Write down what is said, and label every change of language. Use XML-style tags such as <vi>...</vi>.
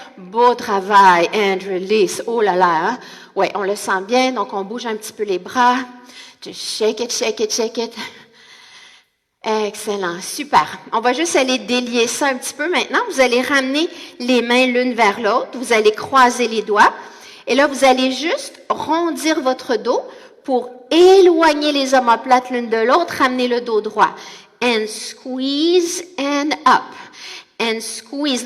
<fr>Beau travail,</fr> <en>and release.</en> <fr>Oh là là, hein? Ouais, on le sent bien, donc on bouge un petit peu les bras.</fr> <en>Just shake it, shake it, shake it.</en> <fr>Excellent, super. On va juste aller délier ça un petit peu maintenant. Vous allez ramener les mains l'une vers l'autre. Vous allez croiser les doigts. Et là, vous allez juste rondir votre dos pour éloigner les omoplates l'une de l'autre. Ramener le dos droit.</fr> <en>And squeeze and up. And squeeze.</en>